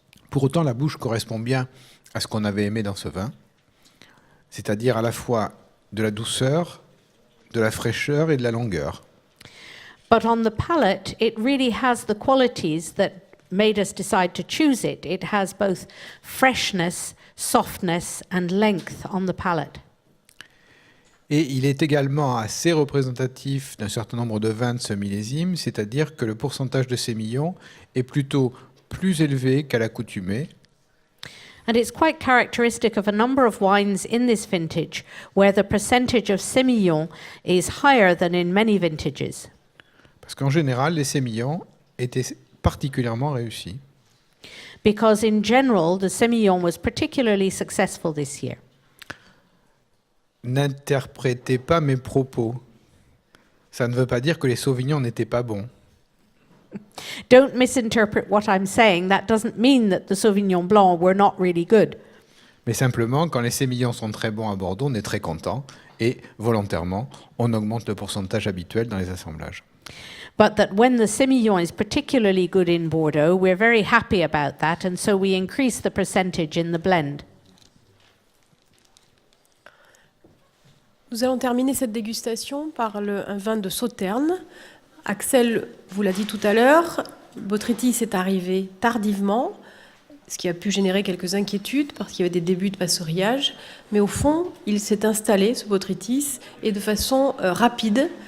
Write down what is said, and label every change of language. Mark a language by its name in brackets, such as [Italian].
[French] Pour autant, la bouche correspond bien à ce qu'on avait aimé dans ce vin, c'est-à-dire à la fois de la douceur, de la fraîcheur et de la longueur. [English] But on the palate, it really has the qualities that made us decide to choose it. It has both freshness, softness and length on the palate. [French] Et il est également assez représentatif d'un certain nombre de vins de ce millésime, c'est-à-dire que le pourcentage de sémillon est plutôt plus élevé qu'à l'accoutumée. [English] And it's quite characteristic of a number of wines in this vintage where the percentage of sémillon is higher than in many vintages. [French] Parce qu'en général, les sémillons étaient particulièrement réussis. [English] Because in general, the sémillon was particularly successful this year. [French] N'interprétez pas mes propos. Ça ne veut pas dire que les sauvignons n'étaient pas bons. [English] Don't misinterpret what I'm saying. That doesn't mean that the Sauvignon Blanc were not really good. [French] Mais simplement, quand les sémillons sont très bons à Bordeaux, on est très content et volontairement, on augmente le pourcentage habituel dans les assemblages. [English] But that when the Semillon is particularly good in Bordeaux, we're very happy about that, and so we increase the percentage in the blend. [French] Nous allons terminer cette dégustation par un vin de Sauternes. Axel vous l'a dit tout à l'heure, Botrytis est arrivé tardivement, ce qui a pu générer quelques inquiétudes parce qu'il y avait des débuts de passerillage. Mais au fond, il s'est installé, ce Botrytis, et de façon rapide.